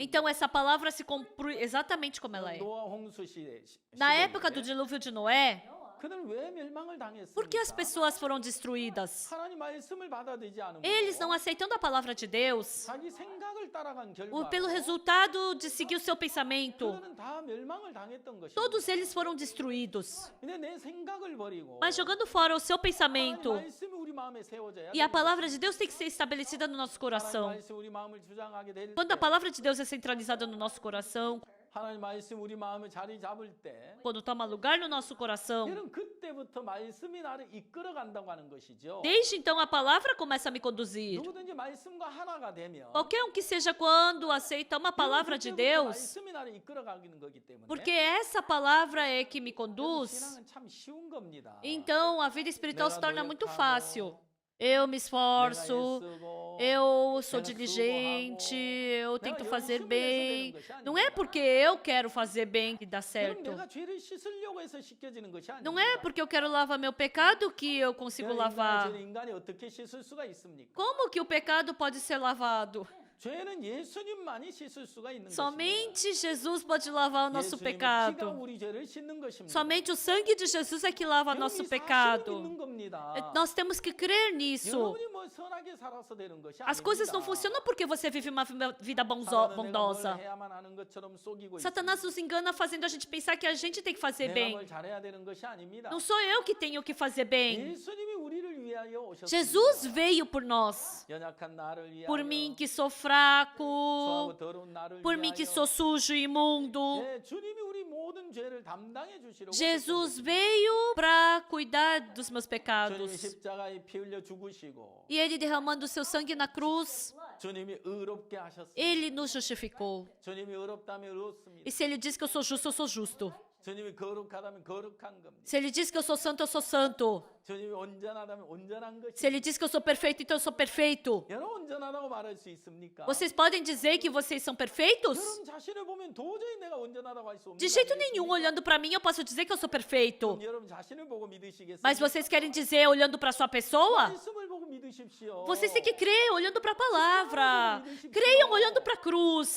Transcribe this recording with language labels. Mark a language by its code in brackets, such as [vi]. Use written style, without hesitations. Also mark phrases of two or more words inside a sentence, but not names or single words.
[pt] então essa palavra se cumpre exatamente como ela é. [ko] 노아 홍수 시대 [pt] Na época do dilúvio de Noé, [ko] 그들은 왜 멸망을 당했습니까? [pt] por que as pessoas foram destruídas? [ko] 하나님 말씀을 받아들이지 않은 [pt] Eles não [ko] 거예요. [pt] aceitando a palavra de Deus, [ko] 자기 생각을 따라간 결과 [pt] pelo resultado de seguir o seu pensamento, [ko] 그들은 다 멸망을 당했던 것입니다. [pt] todos eles foram destruídos. [ko] 근데 내 생각을 버리고 [pt] Mas jogando fora o seu [ko] 하나님 [pt] pensamento, [ko] 말씀이 우리 마음에 세워져야 [pt] e a [ko] 됩니다. [pt] palavra de Deus tem que ser estabelecida no nosso [ko] 하나님 [pt] coração. [ko] 말씀 우리 마음을 주장하게 될 [pt] Quando a [ko] 때, [pt] palavra de Deus é centralizada no nosso coração, [ko] 하나님 말씀 우리 마음을 자리 잡을 때 [pt] quando toma lugar no nosso coração, [ko] 여러분 그때부터 말씀이 나를 이끌어 간다고 하는 것이죠. [pt] desde então a palavra começa a me conduzir. [ko] 누구든지 말씀과 하나가 되면 [pt] Qualquer um que seja quando aceita uma palavra de Deus, [ko] 말씀이 나를 이끌어 가는 거기 때문에 [pt] porque essa palavra é que me conduz, [ko] 신앙은 참 쉬운 겁니다. [pt] então a vida espiritual se torna muito fácil. Eu me [ko] 내가 [pt] esforço, [ko] 애쓰고, [pt] eu sou [ko] 내가 [pt] diligente, eu [ko] 수고하고, [pt] tento [ko] 내가 [pt] fazer [ko] 열심히 [pt] bem. [ko] 해서 되는 것이 [pt] Não é [ko] 아닙니다. [pt] porque eu quero fazer bem que dá [ko] 여러분, [pt] certo. [ko] 내가 죄를 씻으려고 해서 씻겨지는 것이 아닙니다. [pt] Não é porque eu quero lavar meu pecado que eu consigo [ko] 인간의 [pt] lavar. [ko] 죄를 인간이 어떻게 씻을 수가 있습니까? [pt] Como que o pecado pode ser lavado? [ko] 죄는 예수님만이 씻을 수가 있는 것입니다. [pt] Somente Jesus pode lavar o nosso [ko] 예수님의 [pt] pecado. [ko] 피가 우리 죄를 씻는 것입니다. [pt] Somente o sangue de Jesus é que lava [ko] 여러분, [pt] nosso [ko] 이 사실을 [pt] pecado. [ko] 믿는 겁니다. [pt] Nós temos que crer nisso. [ko] 여러분이 뭐 선하게 살아서 되는 것이 [pt] As coisas não [ko] 아닙니다. [pt] funcionam porque você vive uma vida [ko] 사단은 내가 뭘 [pt] bondosa. [ko] 해야만 하는 것처럼 속이고 [pt] Satanás [ko] 있습니다. [pt] nos engana fazendo a gente pensar que a gente tem que fazer [ko] 내가 [pt] bem. [ko] 뭘 잘해야 되는 것이 아닙니다. [pt] Não sou eu que tenho que fazer bem. [ko] 예수님이 우리를 위하여 오셨습니다. [pt] Jesus veio por nós. [ko] 연약한 나를 위하여, [pt] Por mim que sou fraco, [ko] 수하고 더러운 나를 [pt] por mim que [ko] 위하여. [pt] sou sujo e imundo. [ko] 예, 주님이 우리 모든 죄를 담당해 주시려고 [pt] Jesus [ko] 오셨던 [pt] veio para cuidar dos meus [ko] 주님이 [pt] pecados. [ko] 십자가에 피 흘려 죽으시고 [pt] E ele derramando o seu sangue na cruz, [ko] 주님이 의롭게 하셨습니다. [pt] ele nos justificou. [ko] 주님이 의롭다면 의롭습니다. [pt] E se ele diz que eu sou justo. [ko] 주님이 거룩하다면 거룩한 겁니다. [pt] Se ele diz que eu sou santo. [ko] 주님이 온전하다면 온전한 [pt] Se ele [ko] 것입니다. [pt] diz que eu sou perfeito, então eu sou perfeito. [ko] 여러분 온전하다고 말할 수 있습니까? [pt] Vocês podem dizer que vocês são perfeitos? [ko] 여러분 자신을 보면 도저히 내가 온전하다고 할 수 없는 [pt] De jeito nenhum, olhando para mim, eu posso dizer que eu sou perfeito. [ko] 여러분 자신을 보고 믿으시겠어요? [pt] Mas vocês querem dizer olhando para sua pessoa? [ko] 말씀을 보고 믿으십시오. [pt] Vocês têm que crer olhando para a palavra. Creiam olhando para a cruz.